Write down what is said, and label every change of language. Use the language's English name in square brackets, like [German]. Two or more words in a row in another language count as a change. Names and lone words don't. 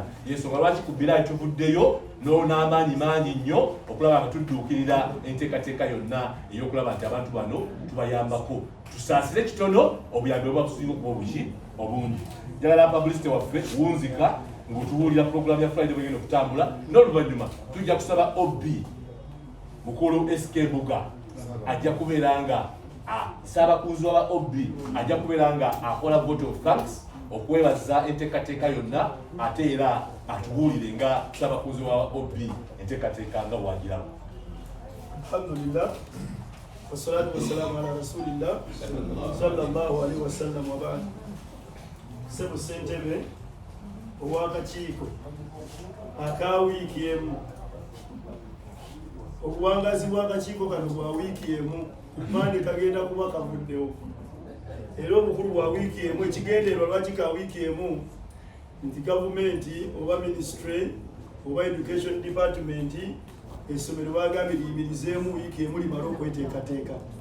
[Ganda] Yensonga lwaki ku Bilala tuvuddeyo n'amaanyi mangi nnyo okulaba nga tudduukirira enteekateeka yonna ey'okulaba nti abantu bano tubayambako, tusaasire kitono obuyambi obwa kusinga okuba obungi. Njagala publicity waffe wunzika ng'otubuulira program ya Friday bwegenda okutambula, n'oluvannyuma tujja kusaba OB mukulu S.K Mbuga ajja kubeera nga ssaabakunzi wa OB ajja kubeera nga akola [English] vote of thanks [Ganda] okwebaza enteekateeka yonna, ate era atubuulire nga ssaabakunzi wa OB enteekateeka nga bwagiramu. [Arabic] الحمد لله والصلاة والسلام على رسول الله صلى الله عليه وسلم وبعد. [Ganda] Sebo Ssentebe ow'akakiiko aka wiiki emu, obuwangazi bw'akakiiko kano bwa wiiki emu kupande kagenda kuba kavuddewo, era obukulu bwa wiiki emu ekigendererwa lwaki ka wiiki emu nti gavumenti oba ministry oba [English] education department [Ganda] essomero bagambye liyimirizeemu wiiki emu limale okweteekateeka.